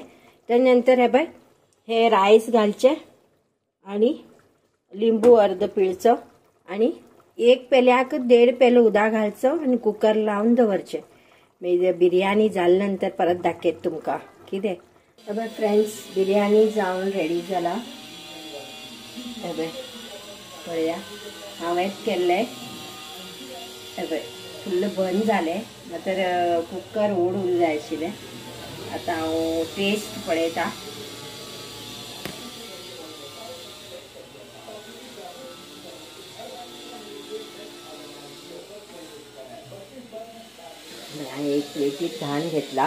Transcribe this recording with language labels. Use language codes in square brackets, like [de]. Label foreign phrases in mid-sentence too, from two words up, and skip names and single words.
[kok] त्यानंतर हे राईस घालचे आणि लिंबू अर्ध पिळचो आणि 1 पेल्याक 1.5 पेलो उदक घालचो आणि कुकर लावून दवरचे. बिर्याणी जाले नंतर परत दाखयता तुमकां कितें. अब फ्रेंड्स बिर्याणी जाऊन रेडी झाला. अब पळया हांवें केल्ले अब फुल्ल बंद जालें तर कुकर ओडूंक जाय आशिल्लें. आतां हांव टेस्ट पळयता. एक प्लेटीत घाण घेतला.